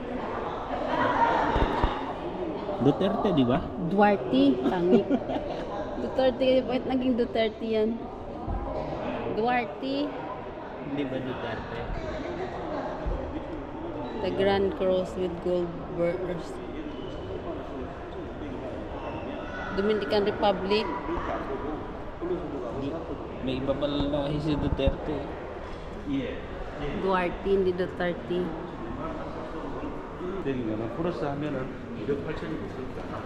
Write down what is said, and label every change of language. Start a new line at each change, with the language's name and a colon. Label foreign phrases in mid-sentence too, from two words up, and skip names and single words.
Filipino: Duterte, di ba? Duarte, tangik. Duterte, bakit naging Duterte yan? Duarte. Hindi ba Duterte?
English: The Grand Cross with gold borders. Dominican Republic.
Filipino: May iba pala lahi si Duterte. Duarte, hindi Duterte.
Korean: 되니까 플러스 하면은 2억 8천이 있으니까.